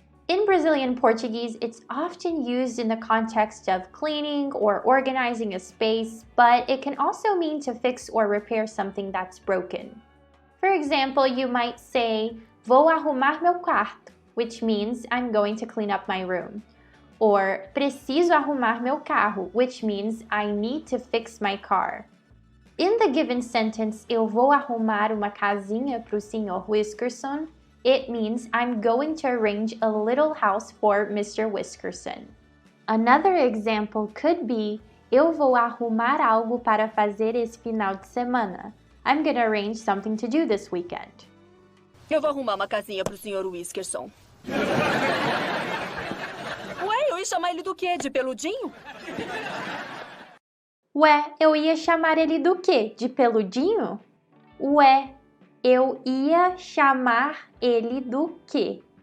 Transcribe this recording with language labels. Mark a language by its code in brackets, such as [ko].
[en] In Brazilian Portuguese, it's often used in the context of cleaning or organizing a space, but it can also mean to fix or repair something that's broken. For example, you might say, [pt] vou arrumar meu quarto, [en] which means I'm going to clean up my room. Or, [pt] preciso arrumar meu carro, [en] which means I need to fix my car. In the given sentence, [pt] eu vou arrumar uma casinha pro Sr. [en] Whiskerson, it means I'm going to arrange a little house for Mr. Whiskerson. Another example could be, [pt] eu vou arrumar algo para fazer esse final de semana. [en] I'm gonna arrange something to do this weekend. [pt] Eu vou arrumar uma casinha pro Sr. Whiskerson. Ué, oi, chamar ele do quê? De peludinho? Ué, eu ia chamar ele do quê? De peludinho? Ué, eu ia chamar ele do quê?